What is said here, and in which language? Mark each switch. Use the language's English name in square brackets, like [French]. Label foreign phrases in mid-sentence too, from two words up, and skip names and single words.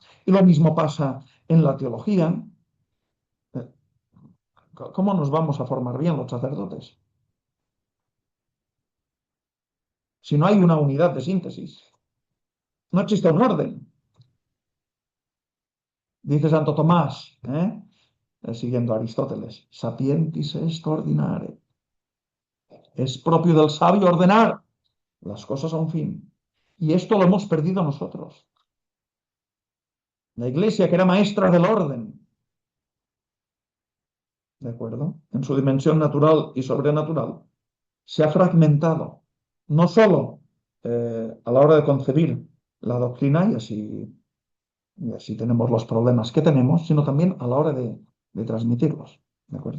[Spanish] Y lo mismo pasa en la teología. ¿Cómo nos vamos a formar bien los sacerdotes si no hay una unidad de síntesis? No existe un orden. Dice Santo Tomás, siguiendo a Aristóteles, [Latin] sapientis est ordinare. [Spanish] Es propio del sabio ordenar las cosas a un fin. Y esto lo hemos perdido nosotros. La Iglesia, que era maestra del orden, ¿de acuerdo? En su dimensión natural y sobrenatural, se ha fragmentado, no solo a la hora de concebir la doctrina, y así tenemos los problemas que tenemos, sino también a la hora de transmitirlos, ¿de acuerdo?